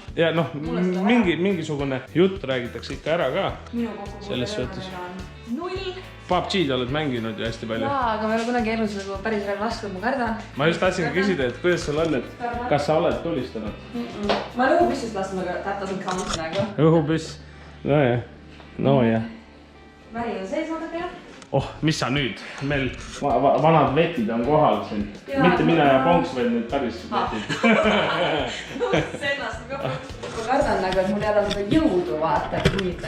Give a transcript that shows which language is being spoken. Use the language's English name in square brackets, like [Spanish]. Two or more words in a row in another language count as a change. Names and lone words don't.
[Estonian] Ja noh, mingisugune jutt räägitakse ikka ära ka. Minu kokkupuuteline on 0. PUBG-d oled mänginud ju hästi palju. Jaa, aga ma ei ole kunagi elus päris relv lastud, ma kardan. Ma just tahtsin küsida, et kuidas sul on, et kas sa oled tulistanud? Ma olen õhupüssist lasknud, aga [English] that doesn't count [Estonian] nagu. Õhupüss? No jah. Väri on sees vaadake jah. Oh, mis sa nüüd? Meil vanad vetid on kohal siin. Mitte mina ja Ponks, vaid need päris vetid. Sellest ka. Ma kardan nagu, et mul ei ole seda jõudu vaata, et huvita.